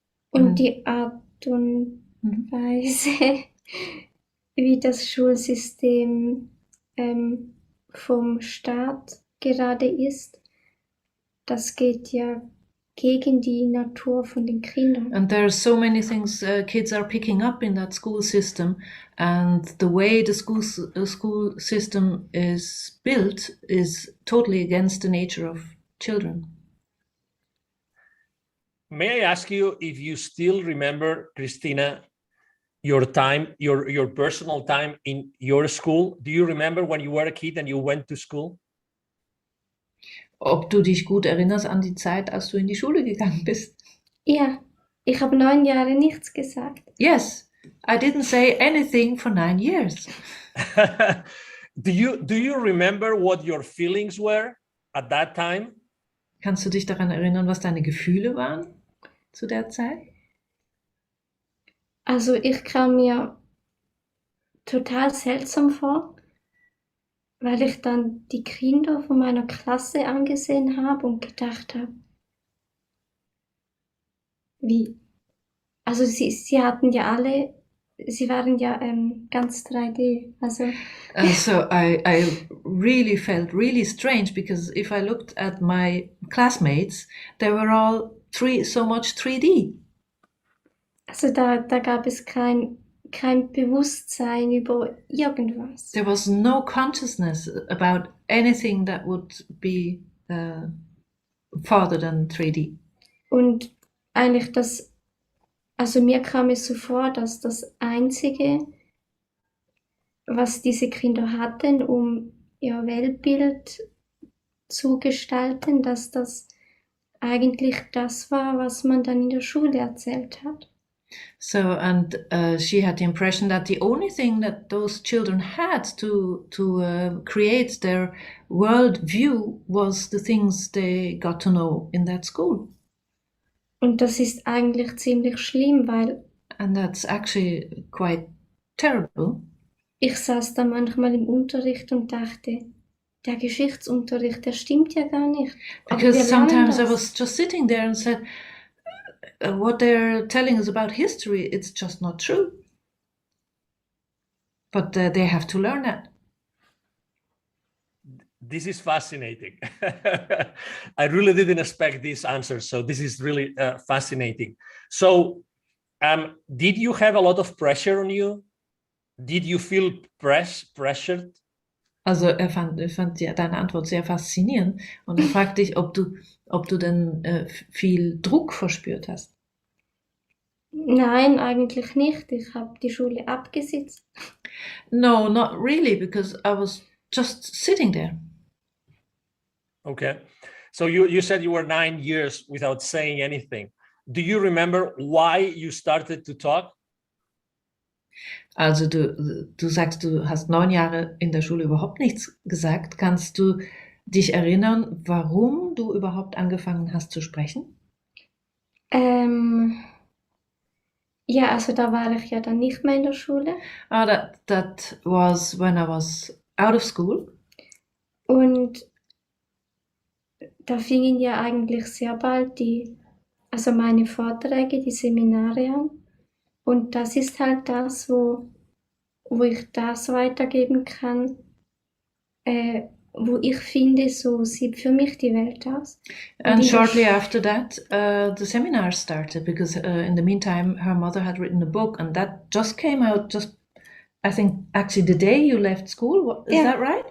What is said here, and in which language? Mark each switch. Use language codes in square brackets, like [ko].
[de] Und die Art und Weise, wie das Schulsystem vom Staat gerade ist, das geht ja gegen die Natur von den Kindern. [en] And there are so many things kids are picking up in that school system, and the way the school system is built is totally against the nature of children. May I ask you if you still remember, Christina, your time, your personal time in your school? Do you remember when you were a kid and you went to school? [de] Ob du dich gut erinnerst an die Zeit, als du in die Schule gegangen bist? Ja, ich habe 9 Jahre nichts gesagt. [en] Yes, I didn't say anything for 9 years. Do you remember what your feelings were at that time? [de] Kannst du dich daran erinnern, was deine Gefühle waren zu der Zeit? Also ich kam mir total seltsam vor, weil ich dann die Kinder von meiner Klasse angesehen habe und gedacht habe, wie? Also sie hatten ja alle, sie waren ja ganz 3D. Also [en] So I really felt really strange, because if I looked at my classmates, they were all so much 3D. [de] Also da gab es kein Bewusstsein über irgendwas. [en] There was no consciousness about anything that would be farther than 3D. [de] Und eigentlich also mir kam es so vor, dass das Einzige, was diese Kinder hatten, um ihr Weltbild zu gestalten, dass das eigentlich das war, was man dann in der Schule erzählt hat. [en] So, and she had the impression that the only thing that those children had to create their world view was the things they got to know in that school. [de] Und das ist eigentlich ziemlich schlimm, weil [en] And that's actually quite terrible. [de] ich saß da manchmal im Unterricht und dachte, der Geschichtsunterricht, der stimmt ja gar nicht. Aber [en] Because [de] wir lernen [en] sometimes I [de] das. [en] was just sitting there and said, what they're telling us about history, it's just not true. But they have to learn that. This is fascinating. I really didn't expect this answer, so this is really fascinating. So, did you have a lot of pressure on you? Did you feel pressured? [de] Also er fand ja deine Antwort sehr faszinierend und er fragt dich, ob du denn viel Druck verspürt hast. Nein, eigentlich nicht. Ich habe die Schule abgesetzt. [en] No, not really, because I was just sitting there. Okay. So you said you were 9 years without saying anything. Do you remember why you started to talk? [de] Also du sagst, du hast 9 Jahre in der Schule überhaupt nichts gesagt. Kannst du dich erinnern, warum du überhaupt angefangen hast zu sprechen? Ja, also da war ich ja dann nicht mehr in der Schule. [en] That was when I was out of school. [de] Und da fingen ja eigentlich sehr bald also meine Vorträge, die Seminare an. Und das ist halt das, wo ich das weitergeben kann, wo ich finde, so sieht für mich die Welt aus. [en] And shortly after that, the seminar started, because in the meantime, her mother had written a book, and that just came out I think, actually the day you left school. Is that right?